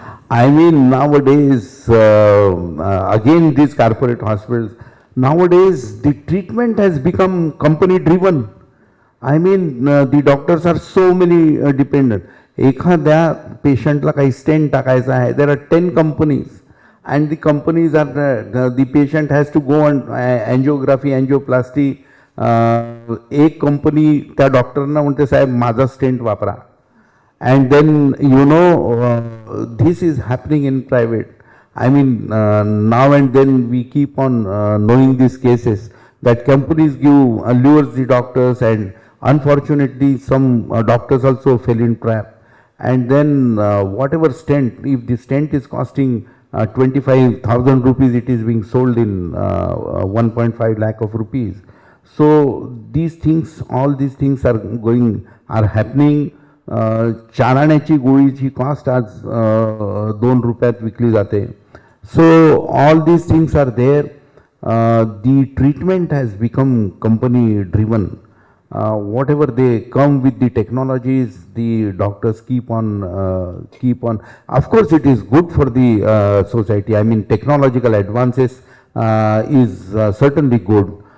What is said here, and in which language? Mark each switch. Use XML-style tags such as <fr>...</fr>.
<en>I mean, nowadays, again, these corporate hospitals, nowadays, the treatment has become company driven. I mean, the doctors are so many dependent.</en> <mr>एखाद्या पेशंटला काही stent टाकायचा आहे,</mr> <en>there are 10 companies, and the companies are, the patient has to go on angiography, angioplasty.</en> <mr>एक company त्या डॉक्टरना म्हणते साहेब माझा स्टेंट वापरा.</mr> <en>And then, you know, this is happening in private. I mean, now and then we keep on knowing these cases that companies give allures the doctors, and unfortunately some doctors also fell in trap. And then whatever stent, if the stent is costing 25,000 rupees, it is being sold in 1.5 lakh of rupees. So these things, all these things are happening.</en> <mr>चाराण्याची गोळीची cost आज 2 रुपयात विकली जाते.</mr> <en>So all these things are there. The treatment has become company driven. Whatever they come with the technologies, the doctors keep on. Of course, it is good for the society. I mean, technological advances is certainly good.</en>